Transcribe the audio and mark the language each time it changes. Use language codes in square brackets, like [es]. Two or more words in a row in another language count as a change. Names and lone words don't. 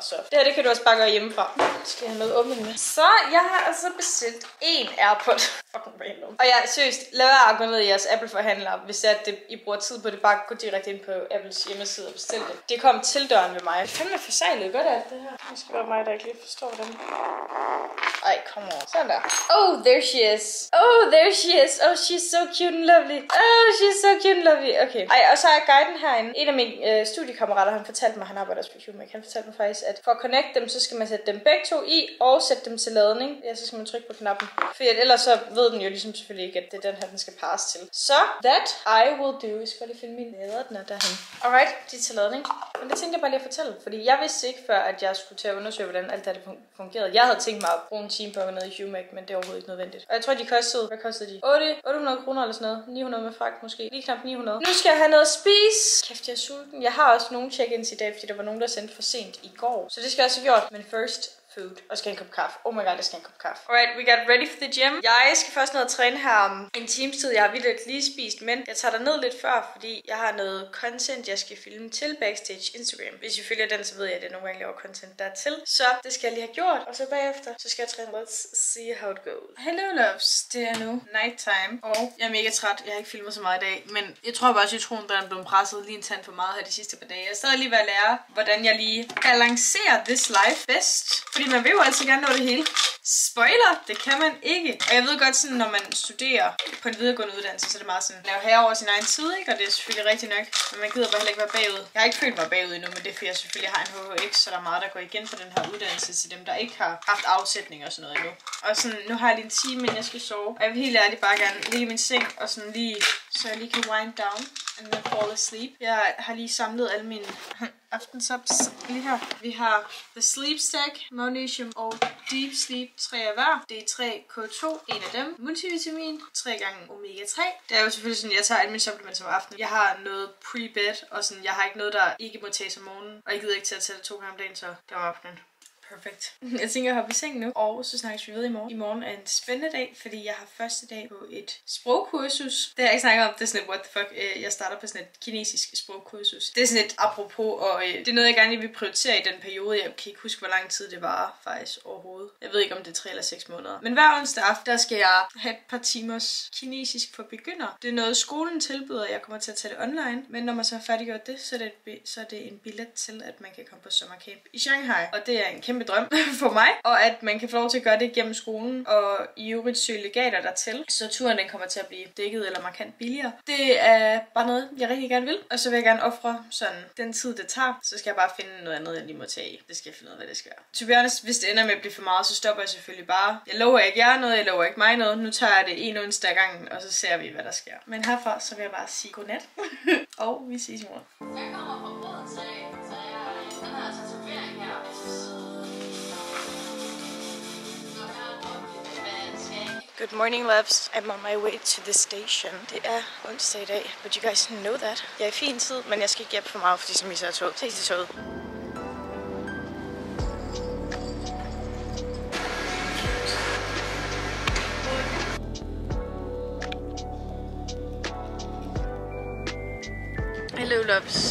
[da] Så det her, det kan du også bare gøre hjemmefra. Skal jeg have noget åbent med? Så jeg har altså bestilt en AirPod. [en] Fucking random. [da] Og jeg seriøst, lad være at gå ned i jeres Apple-forhandler, hvis det er, at I bruger tid på det. Bare gå direkte ind på Apples hjemmeside og bestil det. Det kom til døren ved mig. Det er fandme forsejlet godt alt det her. Det skal være mig, der ikke lige forstår den. Ej, kom over. Sådan der. [en] Oh, there she is. Oh, there she is. Oh, she's so cute and lovely. Oh, she's so cute and lovely. Okay. [da] Ej, og så er guiden herinde. En af mine studiekammerater, han fortalte mig, han arbejder også på HUMAC. Han fortalte mig faktisk, at for at connect dem, så skal man sætte dem begge to i og sætte dem til ladning. Ja, så skal man trykke på knappen. For ellers så ved den jo ligesom selvfølgelig ikke, at det er den her, den skal passe til. [en] Så that I will do. [da] Jeg skal lige finde min lader, den er derhen. Alright, de er til ladning. Men det tænkte jeg bare lige at fortælle, fordi jeg vidste ikke før, at jeg skulle til at undersøge, hvordan alt det fungerede. Jeg havde tænkt mig at bruge en time på at gå ned i HUMAC, men det er overhovedet ikke nødvendigt. Og jeg tror, de kostede, hvad kostede de? 800 kroner eller sådan noget. 900 med fragt måske. Lige knap 900. Nu skal jeg have noget at spise. Kæft, jeg er sulten. Jeg har også nogle check-ins i dag, fordi der var nogen, der sendte for sent i går. Så det skal jeg også have gjort. [en] Men first food. [da] Og skal en kop kaffe. [en] Oh my god, [da] jeg skal en kop kaffe. [en] Alright, we got ready for the gym. [da] Jeg skal først ned og træne her om en times tid. Jeg har vildt lige spist, men jeg tager der ned lidt før, fordi jeg har noget content, jeg skal filme til Backstage Instagram. Hvis I følger den, så ved jeg, at det nogle gange laver content dertil. Så det skal jeg lige have gjort. Og så bagefter, så skal jeg træne. [en] Let's see how it goes. Hello loves, [da] det er nu nighttime. Og jeg er mega træt. Jeg har ikke filmet så meget i dag, men jeg tror bare, at citronen er blevet presset lige en tand for meget her de sidste par dage. Jeg er stadig lige ved at lære, hvordan jeg lige balancerer [en] this life [da] bedst. Fordi man vil jo altid gerne nå det hele. Spoiler, det kan man ikke. Og jeg ved godt sådan, når man studerer på en videregående uddannelse, så er det meget sådan, lave herre over sin egen tid, ikke? Og det er selvfølgelig rigtigt nok. Men man gider bare heller ikke være bagud. Jeg har ikke følt mig bagud endnu, men det er fordi jeg selvfølgelig har en HHX, så der er meget, der går igen på den her uddannelse til dem, der ikke har haft afsætning og sådan noget endnu. Og sådan, nu har jeg lige en time, inden jeg skal sove. Og jeg vil helt ærligt bare gerne ligge i min seng og sådan lige, så jeg lige kan [en] wind down and then fall asleep. [da] Jeg har lige samlet alle mine aftensups lige her. Vi har The Sleep Stack, Magnesium og Deep Sleep 3 af hver. D3 K2, en af dem. Multivitamin, 3 gange Omega 3. Det er jo selvfølgelig sådan, jeg tager alle mine supplements om aftenen. Jeg har noget pre-bed, og sådan, jeg har ikke noget, der ikke må tages om morgenen. Og jeg gider ikke til at tage det 2 gange om dagen, så det var om aftenen. Perfekt. Jeg tænker at hoppe i seng nu, og så snakkes vi ved i morgen. I morgen er en spændende dag, fordi jeg har første dag på et sprogkursus. Det har jeg ikke snakket om, det er sådan et [en] what the fuck. [da] Jeg starter på sådan et kinesisk sprogkursus. Det er sådan et apropos, og det er noget, jeg gerne lige vil prioritere i den periode. Jeg kan ikke huske, hvor lang tid det var faktisk overhovedet. Jeg ved ikke, om det er 3 eller 6 måneder. Men hver onsdag aften, der skal jeg have et par timers kinesisk for begyndere. Det er noget, skolen tilbyder, jeg kommer til at tage det online. Men når man så har færdiggjort det, så er det en billet til, at man kan komme på sommercamp i Shanghai. Og det er en kæmpe drøm for mig, og at man kan få lov til at gøre det gennem skolen, og i øvrigt søge legater dertil, så turen den kommer til at blive dækket eller markant billigere. Det er bare noget, jeg rigtig gerne vil, og så vil jeg gerne ofre sådan den tid, det tager, så skal jeg bare finde noget andet, jeg lige må tage i. Det skal jeg finde ud af, hvad det skal være. [en] To be honest, [da] hvis det ender med at blive for meget, så stopper jeg selvfølgelig bare. Jeg lover ikke jer noget, jeg lover ikke mig noget. Nu tager jeg det en onsdag ad gangen, og så ser vi, hvad der sker. Men herfra, så vil jeg bare sige godnat, og vi ses i morgen. Jeg kommer fra Odense, så den her tatovering her. [en] Good morning, loves. I'm on my way to the station. [da] Det er onsdag i dag, [en] but you guys know that. [da] Jeg er i fin tid, men jeg skal ikke hjælpe for meget, fordi så misser jeg toget. Ses i toget. [en] Hello, loves.